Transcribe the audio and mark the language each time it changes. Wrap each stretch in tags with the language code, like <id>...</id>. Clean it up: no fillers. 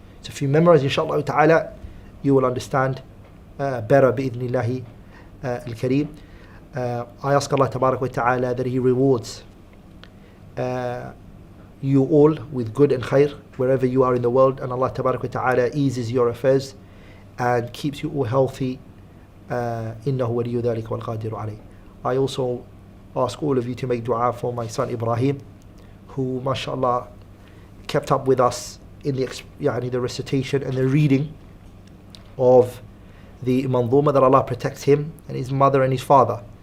<en>So if you memorize, inshallah ta'ala, you will understand better, bi'idhnillahi al-kareem. I ask Allah tabarak wa ta'ala that He rewards you all with good and khair wherever you are in the world, and Allah tabarak wa ta'ala eases your affairs and keeps you all healthy.</en> <ar>إنه ولي ذلك والقادر عليه.</ar> <en>I also ask all of you to make dua for my son Ibrahim, who mashallah kept up with us in the recitation and the reading of the manzuma, that Allah protects him and his mother and his father.</en>